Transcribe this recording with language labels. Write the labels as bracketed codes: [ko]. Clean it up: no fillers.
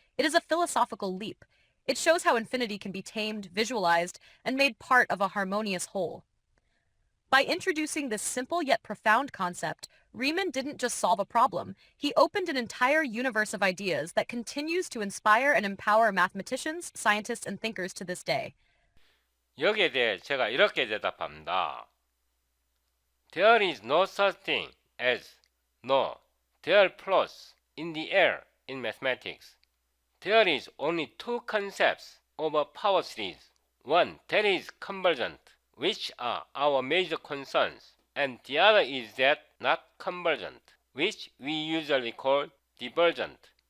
[en] It is a philosophical leap. It shows how infinity can be tamed, visualized, and made part of a harmonious whole. By introducing this simple yet profound concept, Riemann didn't just solve a problem. He opened an entire universe of ideas that continues to inspire and empower mathematicians, scientists, and thinkers to this day. [ko] 여기에 대해 제가 이렇게 대답합니다. [en] There is no such thing as no, there plus in the air in mathematics. There is only two concepts of a power series. One that is convergent, which are our major concerns, and the other is that not convergent, which we usually call divergent.